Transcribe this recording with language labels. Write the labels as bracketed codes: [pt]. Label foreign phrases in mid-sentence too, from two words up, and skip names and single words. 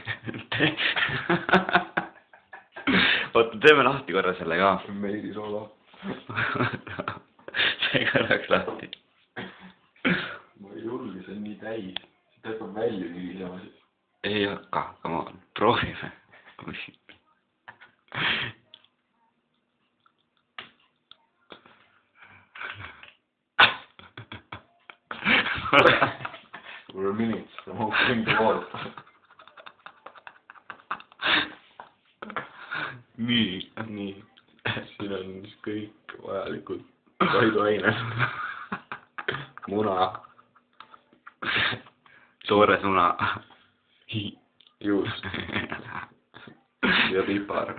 [et] Oota, teeme lahti korra selle ka. Meiri solo. See korraks lahti. Ma ei julge, see on nii täis. See tõppab välja nii sama siis. Ei hakka, [en] come on, [et] proovime. [en] For a minute, I'm opening the wall. [et] Nii. Siin on kõik vajalikud toiduained. Muna. Toores muna. Juust. Ja pipar.